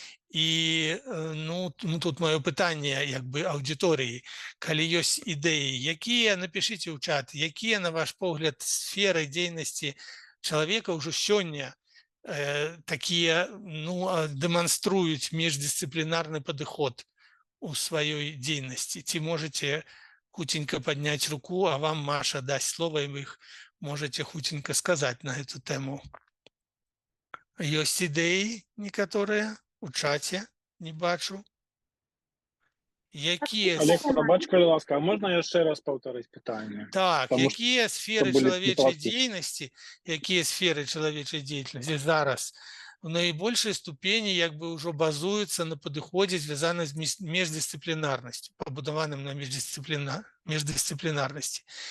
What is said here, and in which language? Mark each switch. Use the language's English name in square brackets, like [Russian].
[Belarusian] І ну тут маё пытанне як бы аўдыторыі, калі ёсць ідэі, якія, напішыце ў чат, якія на ваш погляд сферы дзейнасці чалавека ўжо сёння такія дэманструюць міждысцыплінарны падыход у сваёй дзейнасці. [Russian] Ці можете хутенько поднять руку, а вам Маша даст слово, и вы их можете хутенько сказать на эту тему. Есть идеи некоторые у чате, не бачу. [Belarusian] Якія... [Ukrainian] Олег, пробач, будь ласка, а можна я ще раз повторити питання? Так, якія сфери чоловічої діяльності, зараз [Russian] в наибольшей [Ukrainian] ступені якби уже базуються на підході, зв'язані з міждисциплінарністю, побудованим на міждисциплінарності.